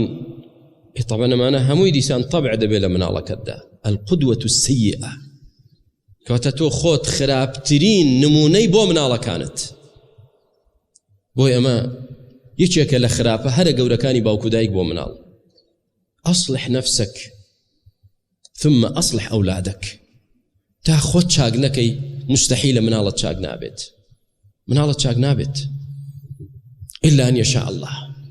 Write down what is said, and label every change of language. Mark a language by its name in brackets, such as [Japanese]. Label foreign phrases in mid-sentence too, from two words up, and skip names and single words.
[Central Kurdish] طبعا ئەمانە هەمووی دیسان طبع دەبێت لە مناڵەکەتدا. [Arabic] القدوة السيئة، [Central Kurdish] کەواتە تۆ خۆت خراپترین نمونەی بۆ مناڵەکانت. بۆی ئەمە یەکێکە لە خراپە هەرە گەورەکانی باوک و دایک بۆ مناڵ. [Arabic] أصلح نفسك ثم أصلح أولادك. [Central Kurdish] تا خۆت چاک نەکەی مستحیلە مناڵت چاک نابێت. مناڵت چاک نابێت [Arabic] إلا أن يشاء الله.